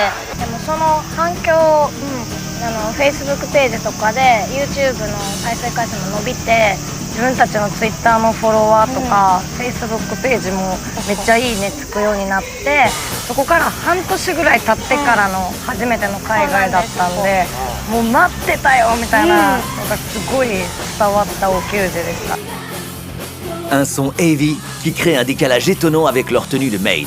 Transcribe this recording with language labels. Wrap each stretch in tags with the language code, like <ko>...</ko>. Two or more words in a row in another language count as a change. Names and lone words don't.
<ja>でもその反響、Facebook ページとかで YouTube の再生回数も伸びて、自分たちの Twitter のフォロワーとか、Facebook ページもめっちゃいいねつくようになって、そこから半年ぐらい経ってからの初めての海外だったんで、もう待ってたよみたいなのがすごい伝わったお給仕でした。</ja> <fr>Un son heavy qui crée un décalage étonnant avec leur tenue de maid.</fr>